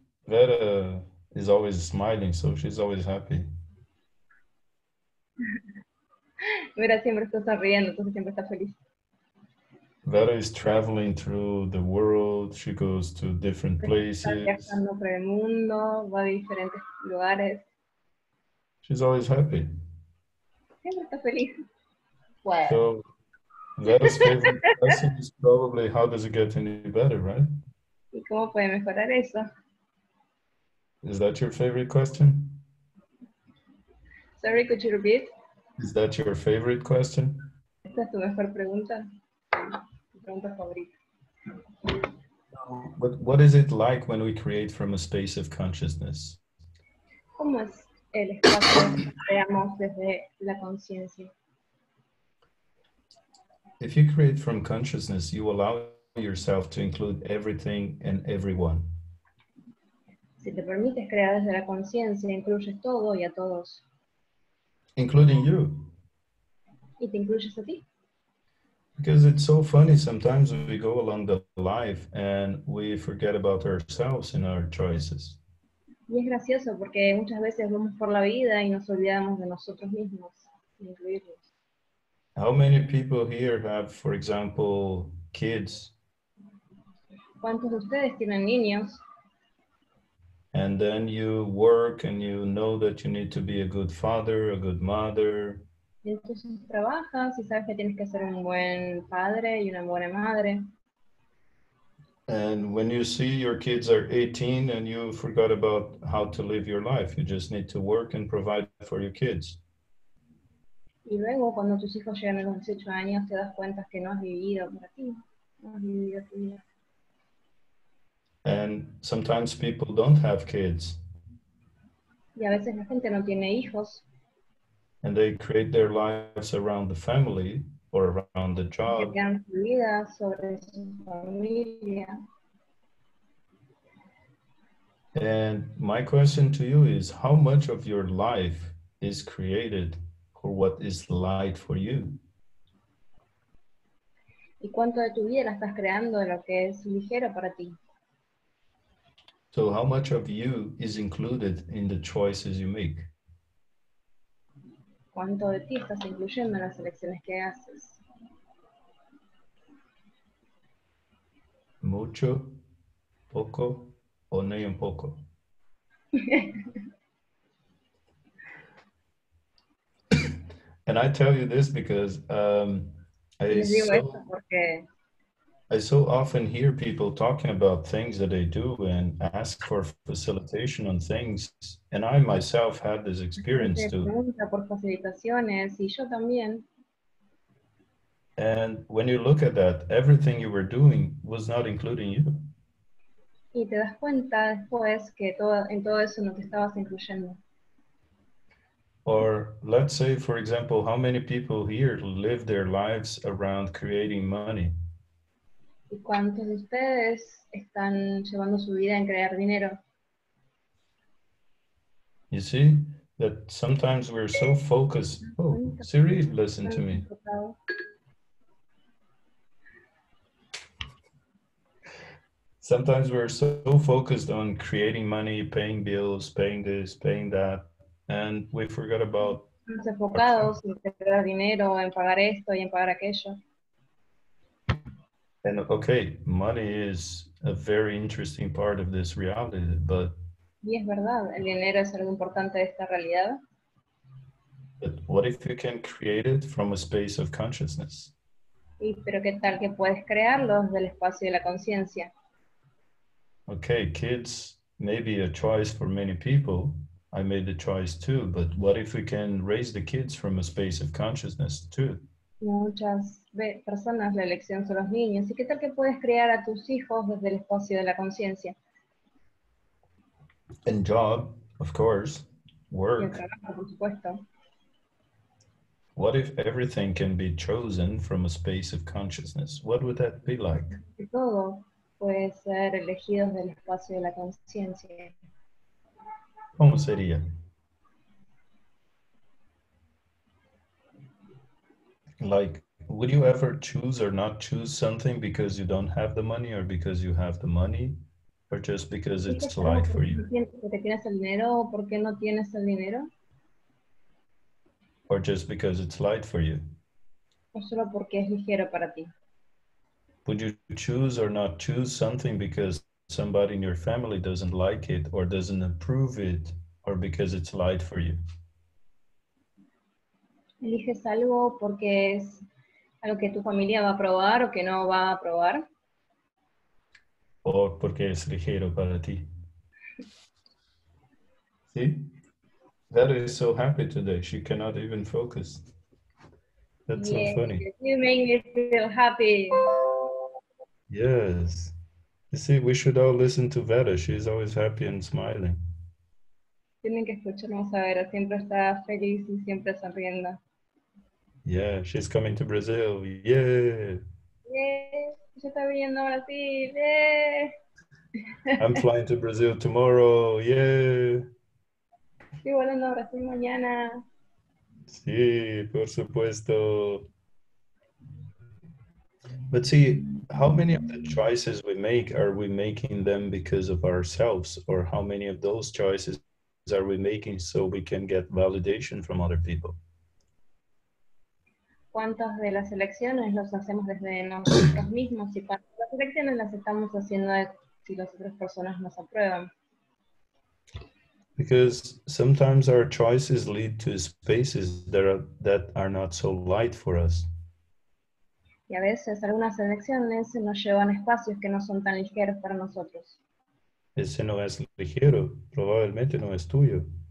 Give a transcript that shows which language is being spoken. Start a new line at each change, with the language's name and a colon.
English: Vera is always smiling, so she's always happy.
Spanish: Vera siempre está sonriendo, entonces siempre está feliz.
English: Vera is traveling through the world. She goes to different places.
Spanish: Está viajando por el mundo, va a diferentes lugares.
English: She's always happy.
Spanish: Siempre está feliz. Well.
English: So Vera's favorite question is probably, how does it get any better, right?
Spanish: ¿Y cómo puede mejorar eso?
English: Is that your favorite question? Sorry, could you repeat? Is that your favorite question?
Spanish: ¿Esta es tu mejor pregunta? Tu pregunta favorita.
English: What is it like when we create from a space of consciousness?
Spanish: ¿Cómo es el espacio que creamos desde la conciencia?
English: If you create from consciousness, you allow yourself to include everything and everyone.
Spanish: Si te permites crear desde la conciencia, incluyes todo y a todos.
English: Including you.
Spanish: Y te incluyes a ti.
English: Because it's so funny, sometimes we go along the life and we forget about ourselves in our choices.
Spanish: Y es gracioso porque muchas veces vamos por la vida y nos olvidamos de nosotros mismos, de incluirlos.
English: How many people here have, for example, kids?
Spanish: ¿Cuántos de ustedes tienen niños?
English: And then you work and you know that you need to be a good father, a good mother.
Spanish: Y entonces trabajas y sabes que tienes que ser un buen padre y una buena madre.
English: And when you see your kids are 18 and you forgot about how to live your life, you just need to work and provide for your kids.
Spanish: Y luego, cuando tus hijos llegan a los 18 años, te das cuenta que no has vivido para ti, no has vivido tu vida.
English: And sometimes people don't have kids.
Spanish: Y a veces la gente no tiene hijos.
English: And they create their lives around the family or around the
Spanish: Que
English: job.
Spanish: crean su vida sobre su familia.
English: And my question to you is, how much of your life is created for what is light for you?
Spanish: ¿Y cuánto de tu vida la estás creando de lo que es ligero para ti?
English: So how much of you is included in the choices you make?
Spanish: ¿Cuánto de ti estás incluyendo en las elecciones que haces? Mucho, poco, o ni un poco?
English: And I tell you this because
Spanish: Les digo esto porque
English: I so often hear people talking about things that they do and ask for facilitation on things. And I myself had this experience
Spanish: gente
English: too.
Spanish: pregunta por facilitaciones y yo también.
English: And when you look at that, everything you were doing was not including you.
Spanish: Y te das cuenta después que en todo eso no te estabas incluyendo.
English: Or let's say, for example, how many people here live their lives around creating money?
Spanish: ¿Y cuántos de ustedes están llevando su vida en crear dinero?
English: You see that sometimes we're so focused. Oh, Siri, listen to me. Sometimes we're so focused on creating money, paying bills, paying this, paying that, and we forgot about.
Spanish: Estamos enfocados en crear dinero, en pagar esto y en pagar aquello.
English: And okay, money is a very interesting part of this reality, but
Spanish: Y es verdad, el dinero es algo importante de esta realidad.
English: but what if you can create it from a space of consciousness?
Spanish: Pero ¿qué tal que puedes crearlo desde el espacio de la conciencia?
English: Okay, kids may be a choice for many people. I made the choice too, but what if we can raise the kids from a space of consciousness too?
Spanish: Muchas personas la elección son los niños. ¿Y qué tal que puedes crear a tus hijos desde el espacio de la conciencia?
English: And job, of course,
Spanish: Y el
English: work.
Spanish: trabajo, por supuesto.
English: What if everything can be chosen from a space of consciousness? What would that be like?
Spanish: Y todo puede ser elegido desde el espacio de la conciencia. ¿Cómo sería?
English: Like, would you ever choose or not choose something because you don't have the money or because you have the money or just because it's light for you?
Spanish: ¿Porque tienes el dinero o porque no tienes el dinero?
English: Or just because it's light for you?
Spanish: ¿O solo porque es ligero para ti?
English: Would you choose or not choose something because somebody in your family doesn't like it or doesn't approve it or because it's light for you?
Spanish: ¿Eliges algo porque es algo que tu familia va a aprobar o que no va a aprobar? O porque es ligero para ti?
English: See? That is so happy today. She cannot even focus. That's so funny. You make me feel happy. Yes. You see, we should all listen to Veda. She's always happy and smiling.
Spanish: Tienen que escucharnos a ver, siempre está feliz y siempre sonriendo.
English: Yeah, she's coming to Brazil. Yeah.
Spanish: ¡Yeah! Yo está viniendo a Brasil. ¡Yeah!
English: I'm flying to Brazil tomorrow. Yeah.
Spanish: Estoy volando a Brasil mañana. Sí, por supuesto.
English: But see, how many of the choices we make, are we making them because of ourselves? Or how many of those choices are we making so we can get validation from other people?
Spanish: ¿Cuántas de las elecciones los hacemos desde nosotros mismos y cuántas de las elecciones las estamos haciendo si las otras personas nos aprueban?
English: Because sometimes our choices lead to spaces that are not so light for us.
Spanish: Y a veces algunas elecciones nos llevan a espacios que no son tan ligeros para nosotros. Ese no es ligero, probablemente no es tuyo.